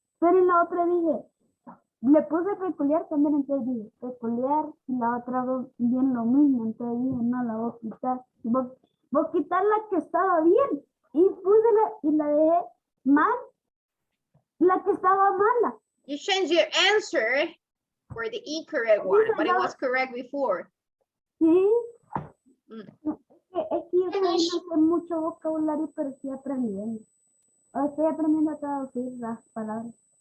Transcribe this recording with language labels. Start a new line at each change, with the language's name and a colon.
Spanish: Pero en la otra dije, le puse peculiar también, entonces dije peculiar, y la otra bien lo mismo, entonces dije, no, la voy a quitar. Voy a quitar la que estaba bien, y la dejé mal, la que estaba mala.
English: You change your answer for the incorrect one, but it was correct before.
Spanish: Sí. Mm. Es que yo no sé mucho vocabulario, pero estoy aprendiendo. Estoy aprendiendo a traducir las palabras.